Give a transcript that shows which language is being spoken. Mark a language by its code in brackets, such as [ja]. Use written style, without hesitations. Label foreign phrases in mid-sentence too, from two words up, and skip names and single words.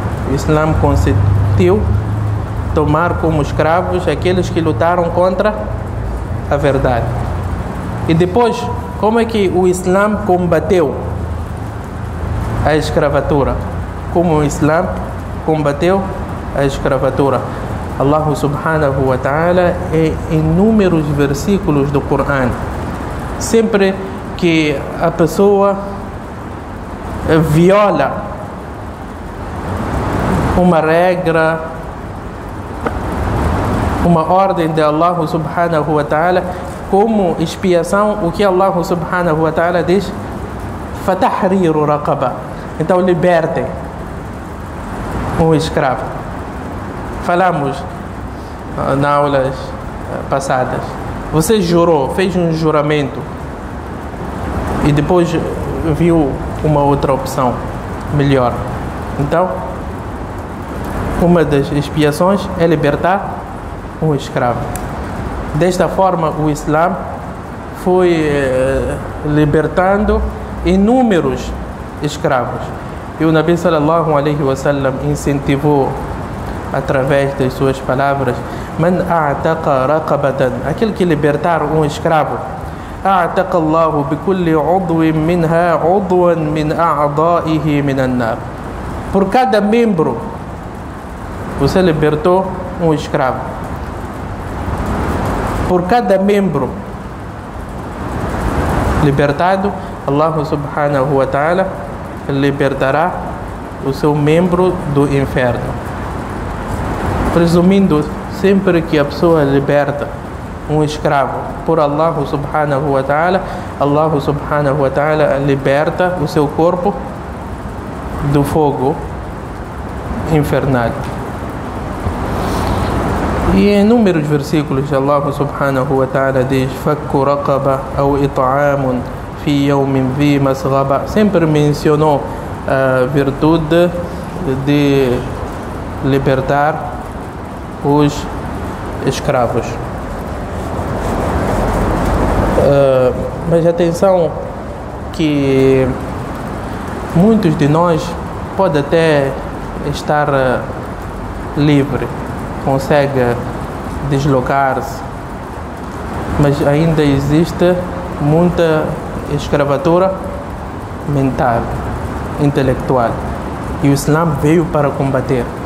[pt] O Islã consentiu tomar como escravos aqueles que lutaram contra a verdade. E depois, como é que o Islã combateu a escravatura? Como o Islã combateu a escravatura? [ar] الله سبحانه وتعالى, [pt] em inúmeros versículos do Corão, sempre que a pessoa viola uma regra, uma ordem de [ar] الله سبحانه وتعالى, [pt] como expiação, o que [ar] الله سبحانه وتعالى [pt] diz? [ar] فتحرير رقبة. [pt] Então libertem um escravo. Falamos nas aulas passadas. Você jurou, fez um juramento e depois viu uma outra opção melhor. Então, uma das expiações é libertar um escravo. Desta forma, o Islã foi libertando inúmeros escravos. E o Nabi [ar] صلى الله عليه وسلم [pt] incentivou através das suas palavras: [ar] من أعتق رقبة, [pt] aquele que libertar um escravo, [ar] أعتق الله بكل عضو منها عضوا من أعضائه من النار. [pt] Por cada membro você libertou um escravo. Por cada membro libertado, [ar] الله سبحانه وتعالى [pt] libertará o seu membro do inferno. Resumindo, sempre que a pessoa liberta um escravo por [ar] الله سبحانه وتعالى, الله سبحانه وتعالى [pt] liberta o seu corpo do fogo infernal. E em inúmeros versículos [ar] الله سبحانه وتعالى [pt] diz: [ar] فك رقبة [pt] ou [ar] إطعام في يوم ذي مسغبة. [pt] Sempre mencionou a virtude de libertar os escravos. Mas atenção que muitos de nós podem até estar livre, consegue deslocar-se, mas ainda existe muita escravatura mental, intelectual, e o Islã veio para combater.